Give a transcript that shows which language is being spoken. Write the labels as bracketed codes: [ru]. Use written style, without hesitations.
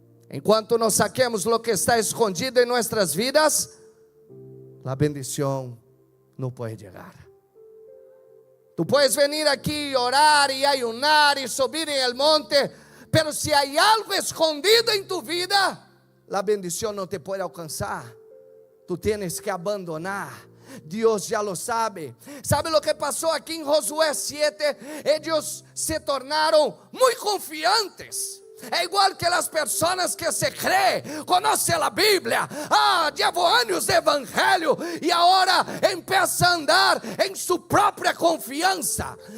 [pt] Enquanto não saquemos o que está escondido em nossas vidas, a bendição não pode chegar. [es] Tu puedes venir aqui e orar e ayunar e subir em el monte, pero se há algo escondido em tu vida, [pt] a bendição não te pode alcançar. [es] Tu tienes que abandonar. [pt] Deus já lo sabe. Sabe o que passou aqui em Josué 7? Eles se tornaram muito confiantes. É igual que as pessoas que se crê, conhecem a Bíblia, [es] llevo anos de evangelho, [pt] e agora empieza a andar em sua própria confiança.